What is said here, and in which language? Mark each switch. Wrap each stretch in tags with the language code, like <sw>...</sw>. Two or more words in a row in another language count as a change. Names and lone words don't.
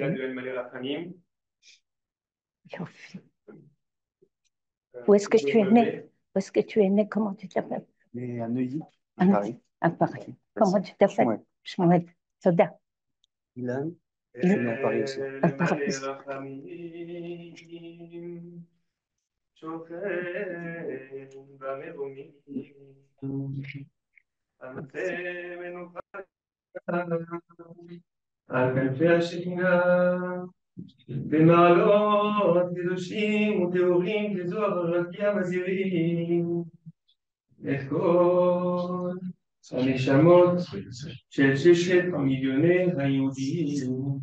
<fr>Yophi. Où est-ce que tu es né? Où est-ce que tu es né? Comment tu t'appelles? À Neuilly, à Paris. À Paris. Comment tu t'appelles? Shmuel. Soda. Ilan. Je suis né à Paris aussi. À Paris.</fr> <he>על כנפי השינה, במעלות קדושים וטהורים כזוהר רקיע מזהירים את כל הנשמות של 6 מיליוני היהודים,</he>